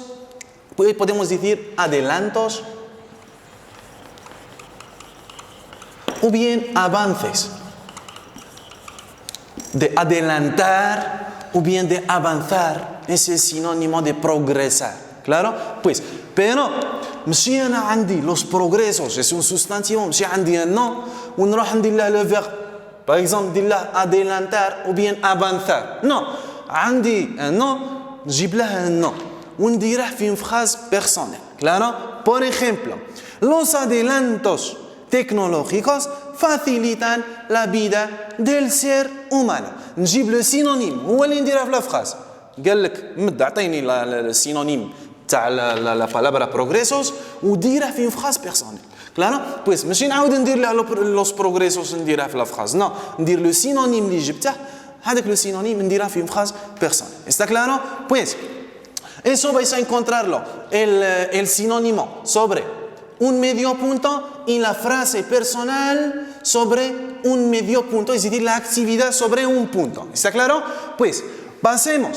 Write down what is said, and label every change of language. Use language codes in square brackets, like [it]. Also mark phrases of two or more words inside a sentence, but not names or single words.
[es] Pues podemos decir adelantos o bien avances. De adelantar o bien de avanzar es el sinónimo de progresar. ¿Claro? Pues, pero [ar] ماشي أنا عندي [es] los progresos es un sustantivo, [ar] ماشي عندي no ونروح ندير له [fr] le verbe. Par exemple, [ar] ندير له [es] adelantar [fr] ou bien [es] avanzar. No. [ar] عندي no, نجيب لها no ونديره في [fr] phrase personnelle. [es] Claro? Por ejemplo, los adelantos tecnológicos facilitan la vida del ser humano. [ar] نجيب [fr] le synonyme [ar] هو اللي نديره في [fr] la phrase. [ar] قال لك مد اعطيني السينونيم تاع [es] la palabra progresos [ar] وديره في [fr] phrase personnelle. [es] Claro? [ar] Pues ماشي نعاود ندير له [es] los progresos [ar] نديره في [fr] la phrase. [ar] No, ندير [fr] le synonyme [ar] اللي جبته هذاك [fr] le synonyme [ar] نديره في [fr] phrase personnelle. [es] ¿Está claro? Pues eso vais a encontrarlo el sinónimo sobre un medio punto y la frase personal sobre un medio punto, es decir, la actividad sobre un punto. ¿Está claro? Pues pasemos.